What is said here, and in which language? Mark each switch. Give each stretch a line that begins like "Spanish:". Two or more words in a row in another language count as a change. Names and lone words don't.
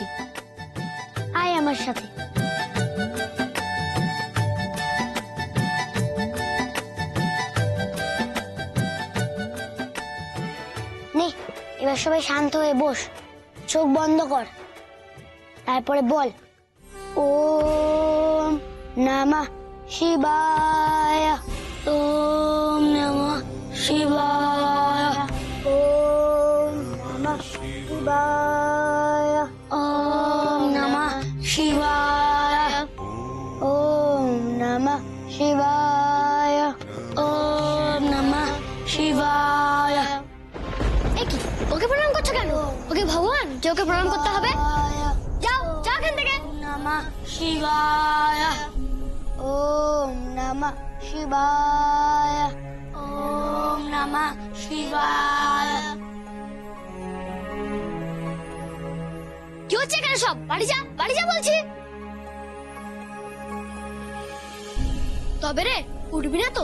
Bangla: আয় আমার সাথে। নে, এবার সবাই শান্ত হয়ে বস, চোখ বন্ধ কর, তারপরে বল
Sanskrit: ওম নমঃ শিবায়, ওম নমঃ শিবায়, ওম নমঃ শিবায়, ওম নমঃ শিবায়, ওম নমঃ শিবায়, ওম নমঃ শিবায়।
Bangla: কি ওকে প্রণাম করছো কেন? ওকে ভগবান যে ওকে প্রণাম করতে হবে? যাও যাও এখান থেকে।
Sanskrit: নমঃ শিবায়, ওম নমঃ শিবায়, ওম নমঃ শিবায়।
Bangla: কি হচ্ছে এখানে সব? বাড়ি যা, বাড়ি যা বলছি। তবে রে উঠবি না তো?